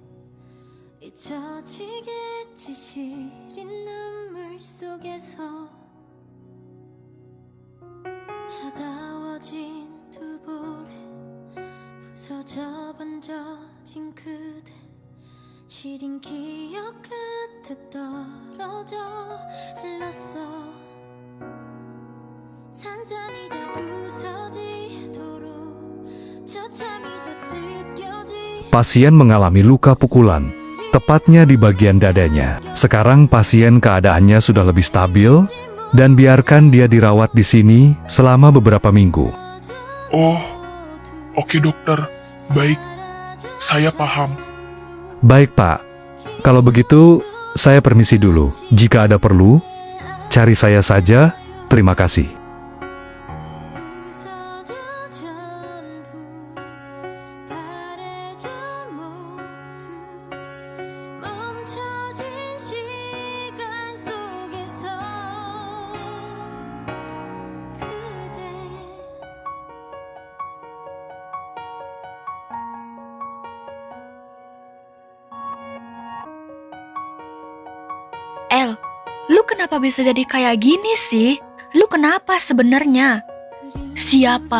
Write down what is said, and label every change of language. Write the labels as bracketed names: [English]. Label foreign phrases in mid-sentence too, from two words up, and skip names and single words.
[Korean] 잊혀지겠지 시린 눈물 속에서 차가워진 두 볼에 부서져 번져진 그대 시린 기억 끝에 떨어져 흘렀어 산산이 다 부서지도록 처참히 다 찢겨지 [Indonesian] Pasien mengalami luka pukulan, tepatnya di bagian dadanya. Sekarang pasien keadaannya sudah lebih stabil, dan biarkan dia dirawat di sini selama beberapa minggu. Oh, oke dokter. Baik, saya paham. Baik Pak, kalau begitu saya permisi dulu. Jika ada perlu, cari saya saja. Terima kasih. [Korean] 부서져 전부 바래져 모두 멈춰진 시간 속에서 그대 [Indonesian] El, lu kenapa bisa jadi kayak gini sih? Lu kenapa sebenarnya? Siapa?